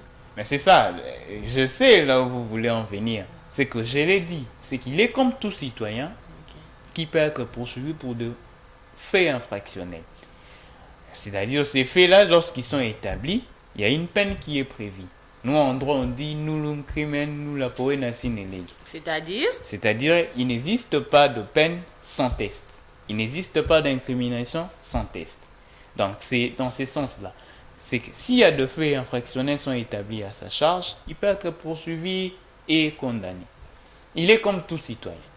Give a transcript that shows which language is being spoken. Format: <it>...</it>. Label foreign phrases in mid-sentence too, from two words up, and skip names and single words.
<fr>Mais c'est ça, je sais là où vous voulez en venir. C'est que je l'ai dit, c'est qu'il est comme tout citoyen qui peut être poursuivi pour de faits infractionnels. C'est-à-dire ces faits-là, lorsqu'ils sont établis, il y a une peine qui est prévue. Nous, en droit, on dit</fr> <la>« nullum crimen nulla poena sine lege ».</la> <fr>C'est-à-dire, il n'existe pas de peine sans test. Il n'existe pas d'incrimination sans test. Donc, c'est dans ce sens-là. C'est que s'il y a de faits infractionnels sont établis à sa charge, il peut être poursuivi et condamné. Il est comme tout citoyen.</fr>